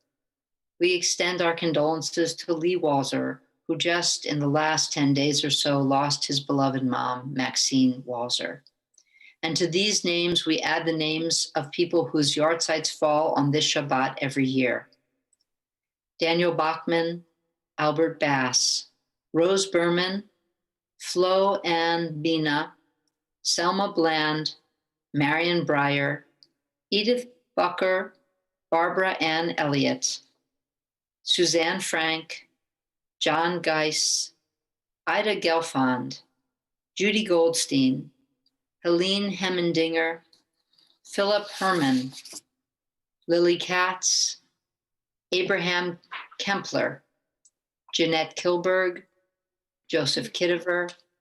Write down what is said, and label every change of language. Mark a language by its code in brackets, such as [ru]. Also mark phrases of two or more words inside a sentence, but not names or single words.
[en] We extend our condolences to Lee Walzer, who just in the last 10 days or so lost his beloved mom, Maxine Walzer. And to these names, we add the names of people whose yahrzeits fall on this Shabbat every year. Daniel Bachman, Albert Bass, Rose Berman, Flo Ann Bina, Selma Bland, Marion Breyer, Edith Bucker, Barbara Ann Elliott, Suzanne Frank, John Geiss, Ida Gelfand, Judy Goldstein, Helene Hemmendinger, Philip Herman, Lily Katz, Abraham Kempler, Jeanette Kilberg, Joseph Kittiver,